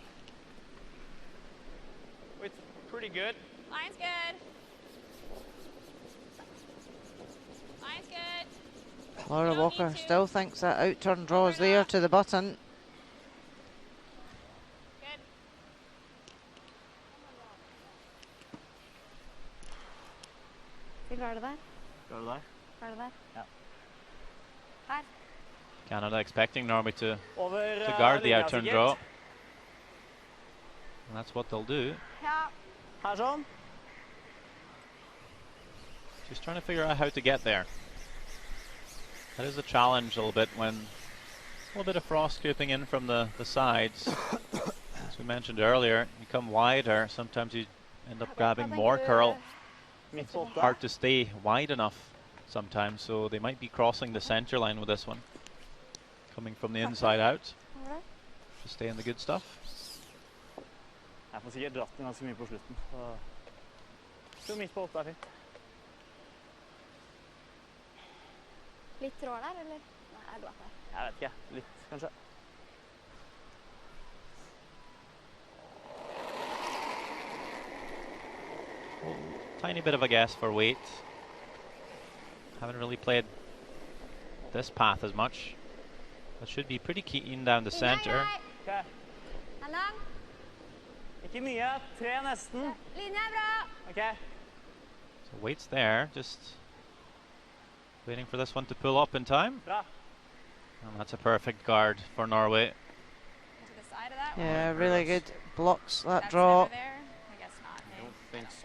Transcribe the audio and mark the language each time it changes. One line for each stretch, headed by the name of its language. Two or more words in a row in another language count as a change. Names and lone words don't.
English: It's pretty good. Line's good. Line's good. Laura You don't Walker need to. still thinks that out-turn draw is there to the button. Good.
Norwegian: Skal vi klare det der? Skal du der? Klare det der? Ja. Her.
English: Canada expecting Norway to Over guard the
Norwegian: linja,
English: out-turn
Norwegian: sikkert.
English: draw. And that's what they'll do.
Norwegian: Ja. Her sånn.
English: Just trying to figure out how to get there. That is a challenge a little bit when a little bit of frost scooping in from the sides. As we mentioned earlier, you come wider, sometimes you end up grabbing more curl.
Norwegian: Midt på åtte.
English: Hard to stay wide enough. sometimes, so they might be crossing the center line with this one. Coming from the inside out. To stay in the good stuff.
Norwegian: Jeg får sikkert dratt den ganske mye på slutten. Så midt på 8 er fint. Litt tråd der, eller? Nei, er det der? Jeg vet ikke. Litt, kanskje.
English: Well, tiny bit of a guess for weight. Haven't really played this path as much. But should be pretty keen down the center. Okay.
Norwegian: Lang. Ikke mye. 3 nesten. Linje er bra.
English: Okay. So weight's there, just waiting for this one to pull up in time.
Norwegian: Bra.
English: And that's a perfect guard for Norway. To the side of that one. Yeah, really good. Blocks that That's draw. never there. I guess not. I don't think so.